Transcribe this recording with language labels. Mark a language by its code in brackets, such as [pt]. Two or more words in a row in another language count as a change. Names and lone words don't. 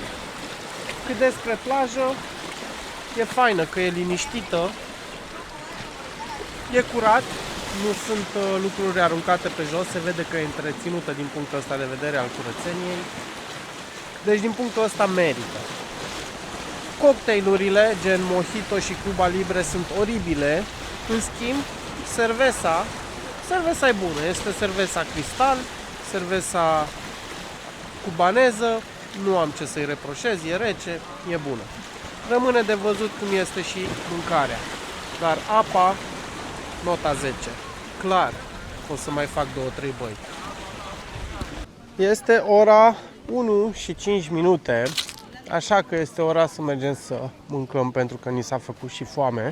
[ro] Cât despre plajă, e faină, că e liniștită, e curat, nu sunt lucruri aruncate pe jos, se vede că e întreținută din punctul ăsta de vedere al curățeniei. Deci din punctul ăsta merită. Cocktailurile, gen Mojito și Cuba Libre, sunt oribile. În schimb, cerveza e bună. Este cerveza Cristal, cerveza cubaneză, nu am ce să-i reproșez, e rece, e bună. Rămâne de văzut cum este și mâncarea. Dar apa, nota 10. Clar, O să mai fac 2-3 băi. Este ora 1 și 5 minute, așa că este ora să mergem să mâncăm pentru că ni s-a făcut și foame.